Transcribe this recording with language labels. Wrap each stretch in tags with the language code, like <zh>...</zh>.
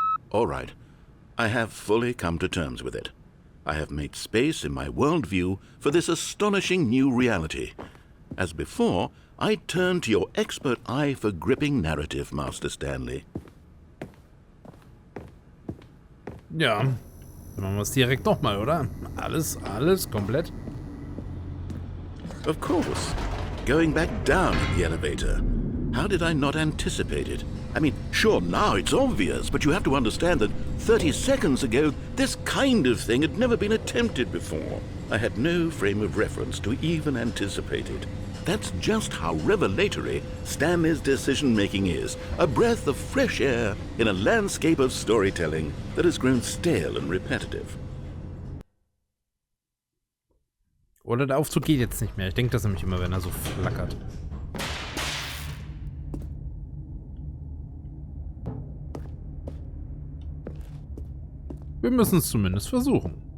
<en>All right, I have fully come to terms with it. I have made space in my worldview for this astonishing new reality. As before, I turn to your expert eye for gripping narrative, Master Stanley.</en> <de>Ja, machen wir es direkt nochmal, oder? Alles komplett.</de> <en>Of course. Going back down in the elevator. How did I not anticipate it? I mean, sure, now it's obvious, but you have to understand that 30 seconds ago, this kind of thing had never been attempted before. I had no frame of reference to even anticipate it. That's just how revelatory Stanley's decision-making is, a breath of fresh air in a landscape of storytelling that has grown stale and repetitive.</en> <de>Oder der Aufzug geht jetzt nicht mehr. Ich denke das nämlich immer, wenn er so flackert. Wir müssen es zumindest versuchen.</de>